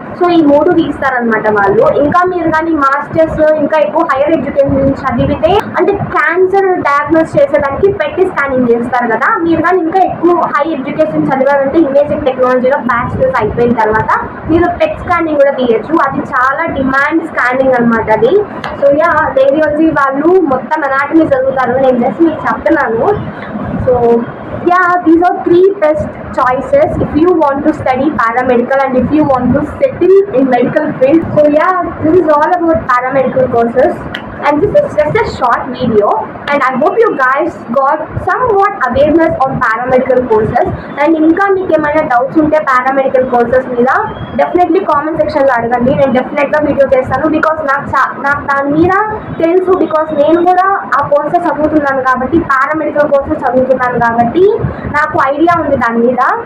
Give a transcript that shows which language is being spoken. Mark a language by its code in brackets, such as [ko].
[te] So ఈ 3 తీస్తారనమాట వాళ్ళు. ఇంకా మీరు కానీ మాస్టర్స్ ఇంకా ఎక్కువ హైయర్ ఎడ్యుకేషన్ చదివితే, అంటే క్యాన్సర్ డయాగ్నోస్ చేసేదానికి పెట్టి స్కానింగ్ చేస్తారు కదా, మీరు కానీ ఇంకా ఎక్కువ హై ఎడ్యుకేషన్ చదివారంటే ఇమేజింగ్ టెక్నాలజీలో బ్యాచిలర్స్ అయిపోయిన తర్వాత మీరు పెట్ స్కానింగ్ కూడా తీయచ్చు. అది చాలా డిమాండ్ స్కానింగ్ అనమాట అది. సో యా, రేడియాలజీ వాళ్ళు మొత్తం అనాటమీ చదువుతారు, నేను జస్ట్ మీకు చెప్తున్నాను. [en] So yeah, these are 3 best choices if you want to study paramedical and if you want to settle in medical field. So yeah, this is all about paramedical courses and this is just a short video and I hope you guys got somewhat awareness on paramedical courses. [te] And ఇంకా మీకు ఏమైనా doubts ఉంటే paramedical courses మీద definitely comment సెక్షన్లో అడగండి, నేను డెఫినెట్గా video చేస్తాను. బికాస్ నాకు దాని మీద తెలుసు, బికాస్ నేను కూడా ఆ కోర్సెస్ చదువుతున్నాను కాబట్టి, పారామెడికల్ కోర్సెస్ చదువుతున్నాను కాబట్టి నాకు ఐడియా ఉంది దాని మీద.